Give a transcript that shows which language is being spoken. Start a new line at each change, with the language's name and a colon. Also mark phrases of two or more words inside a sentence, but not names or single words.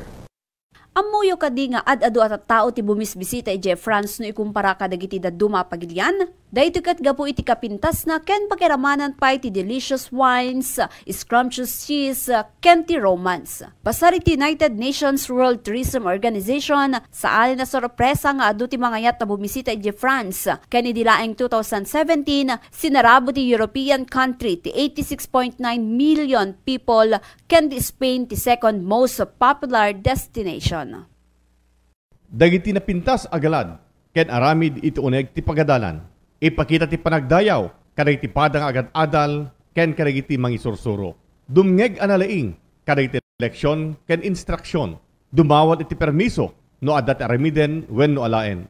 Iloko: Amuyo kadi nga ad-adu at tao ti bumisbisita ije France no ikumpara kadagiti daduma pagilian. Dayto ket gapu iti kapintas na ken pakiramanan pa iti
English: delicious wines, scrumptious cheese,
Iloko: ken ti romance. Pasar iti United Nations World Tourism Organization sa alin na sorpresa nga adu ti mangayat na bumisita ije France. Ken idilaeng 2017 sinarabo ti
English: European country
Iloko: ti
English: 86.9 million people
Iloko: ken ti Spain ti
English: second most popular destination.
Iloko: Dagiti na pintas agalad ken aramid iti uneg ti pagadalan. Ipakita ti panagdayaw, kadagiti padang agad-adal, ken kadagiti mangisursuro. Dumngeg analaing, kadagiti leksyon, ken instruksyon. Dumawat iti permiso, no adat aramiden, wen no alaen.